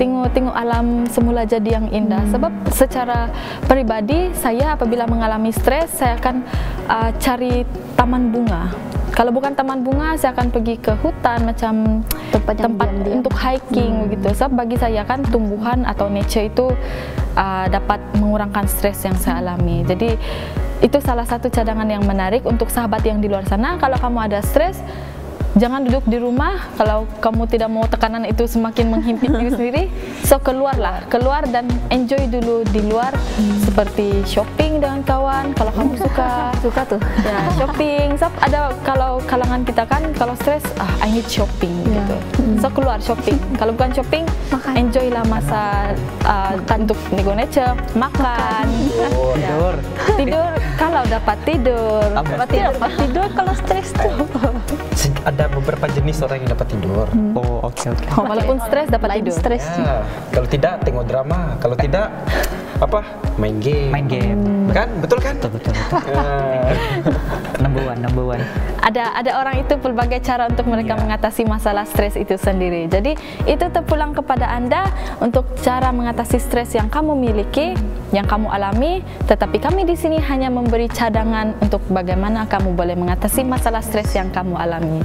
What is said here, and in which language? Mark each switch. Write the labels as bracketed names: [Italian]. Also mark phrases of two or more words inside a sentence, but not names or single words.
[Malay] tengok alam semula jadi yang indah. Sebab secara pribadi saya apabila mengalami stres, saya akan cari taman bunga. Kalau bukan taman bunga, saya akan pergi ke hutan macam tempat untuk hiking begitu. Sebab bagi saya kan tumbuhan atau nature itu dapat mengurangkan stres yang saya alami. Jadi itu salah satu cadangan yang menarik untuk sahabat yang di luar sana. Kalau kamu ada stres, jangan duduk di rumah. Kalau kamu tidak mau tekanan itu semakin menghimpit diri sendiri, so keluar dan enjoy dulu di luar, seperti shopping dengan kawan. Kalau kamu suka tuh ya shopping. So ada kalau kalangan kita kan kalau stres, [English] I need shopping gitu. [Malay] So keluar shopping. Kalau bukan shopping, enjoy lah masa untuk nego nature, makan, tidur. Kalau dapat tidur, tidur kalau stres tuh. Ada beberapa jenis orang yang dapat tidur. Oh, oke. Walaupun stres dapat tidur. Stres. Ya, kalau tidak tengok drama, kalau tidak main game. Kan? Betul kan? Betul. [English] Number one. [Malay] Ada orang itu pelbagai cara untuk mereka mengatasi masalah stres itu sendiri. Jadi itu terpulang kepada Anda untuk cara mengatasi stres yang kamu miliki, yang kamu alami. Tetapi kami di sini hanya memberi cadangan untuk bagaimana kamu boleh mengatasi masalah stres yang kamu alami.